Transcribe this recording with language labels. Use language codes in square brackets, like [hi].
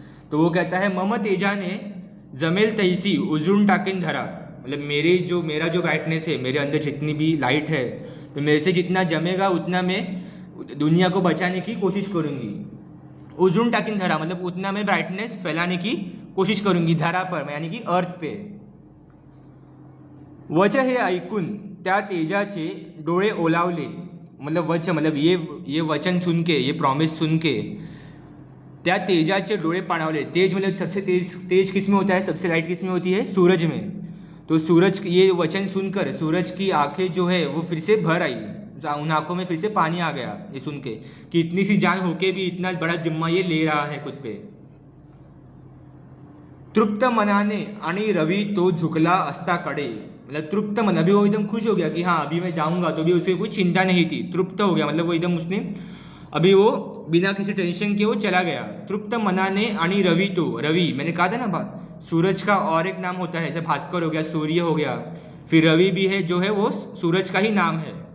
[hi] तो वो कहता है [mr] मम तेजाने जमेल तैसी उजून टाकिन धरा, [hi] मतलब मेरा जो ब्राइटनेस है, मेरे अंदर जितनी भी लाइट है, तो मेरे से जितना जमेगा उतना मैं दुनिया को बचाने की कोशिश करूंगी। [mr] उजून टाकिन धरा [hi] मतलब उतना मैं ब्राइटनेस फैलाने की कोशिश करूंगी धरा पर, यानी कि अर्थ पे। [mr] वच हे ऐकून त्या तेजाचे डोळे ओलावले, [hi] मतलब वच मतलब ये वचन सुन के, ये प्रॉमिस सुन के [mr] त्या तेजाचे डोळे पाणावले। [hi] तेज मतलब सबसे तेज किस में होता है, सबसे लाइट किस में होती है, सूरज में। तो सूरज, ये वचन सुनकर सूरज की आंखें जो है वो फिर से भर आई, उन आंखों में फिर से पानी आ गया ये सुन के कि इतनी सी जान होके भी इतना बड़ा जिम्मा ये ले रहा है खुद पे। [mr] तृप्त मनाने आणि रवि तो झुकला अस्ताकडे, [hi] मतलब तृप्त मन, अभी वो एकदम खुश हो गया कि हाँ अभी मैं जाऊँगा, तो भी उसे कोई चिंता नहीं थी, तृप्त हो गया, मतलब वो एकदम उसने अभी वो बिना किसी टेंशन के वो चला गया। [mr] तृप्त मनाने आणि रवि, [hi] तो रवि मैंने कहा था ना, सूरज का और एक नाम होता है, जैसे भास्कर हो गया, सूर्य हो गया, फिर रवि भी है जो है वो सूरज का ही नाम है।